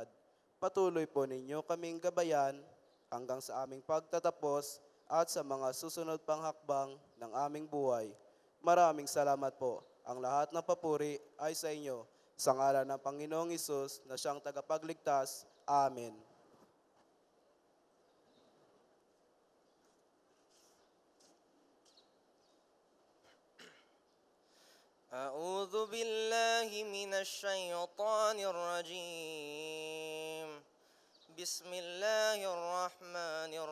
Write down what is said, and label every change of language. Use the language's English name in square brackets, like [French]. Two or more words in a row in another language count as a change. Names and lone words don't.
[Filipino] Patuloy po ninyo kaming gabayan hanggang sa aming pagtatapos at sa mga susunod pang hakbang ng aming buhay. Maraming salamat po. Ang lahat ng papuri ay sa inyo. Sa ngalan ng Panginoong Hesus na siyang tagapagligtas. Amen. [Arabic] أعوذ بالله من الشيطان الرجيم بسم الله الرحمن